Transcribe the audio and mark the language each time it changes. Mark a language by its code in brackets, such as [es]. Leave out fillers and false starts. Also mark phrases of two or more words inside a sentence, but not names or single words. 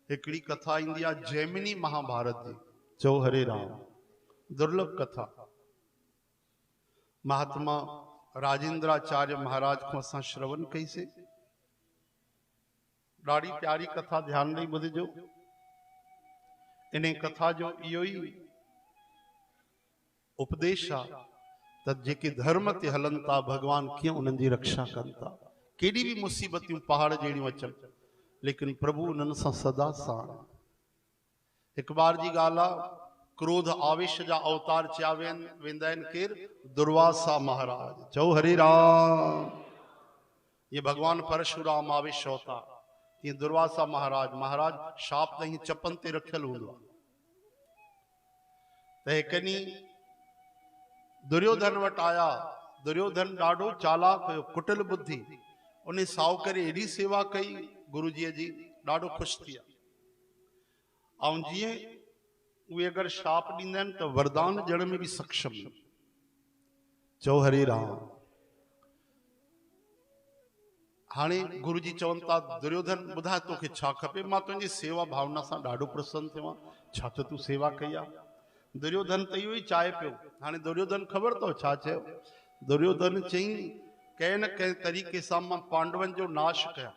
[sd] हिकड़ी कथा इंदी आ जैमिनी महाभारत जी। चो हरे राम। दुर्लभ कथा। महात्मा राजेंद्राचार्य महाराज को असां श्रवण कई से। ॾाढी प्यारी कथा, ध्यान ॾेई ॿुधजो। इन कथा जो इहो ई उपदेश आ त जेके धर्म ते हलन था भगवान कीअं उन्हनि जी रक्षा कनि था। केॾी बि मुसीबतूं पहाड़ जहिड़ियूं अचनि लेकिन प्रभु उन्हनि सां सदा साण। हिकु बार जी ॻाल्हि आहे, क्रोध आवेश जा अवतार चया वेंदा आहिनि केर? दुर्वासा महाराज। चओ हरे राम। ये भगवान परशुराम आवेश अवतार, ये दुर्वासा महाराज शाप त चपन ते रखियल हूंदो आहे। त हिकनी दुर्योधन वटि आया। दुर्योधन ॾाढो चालाक हुयो, कुटिल बुद्धि। उन साव करे एॾी सेवा कई गुरुजीअ जी, ॾाढो ख़ुशि थी विया। ऐं जीअं उहे अगरि शाप ॾींदा आहिनि त वरदान ॾियण में बि सक्षम। चओ हरे राम। हाणे गुरुजी चवनि था, दुर्योधन ॿुधाए तोखे छा खपे? मां तुंहिंजी सेवा भावना सां ॾाढो प्रसन्न थियो आहियां। छा त तूं सेवा कई आहे? दुर्योधन त इहो ई चाहे पियो। हाणे दुर्योधन ख़बर अथव छा चयो? दुर्योधन चई, कंहिं न कंहिं तरीक़े सां मां पांडवनि जो नाश कयां।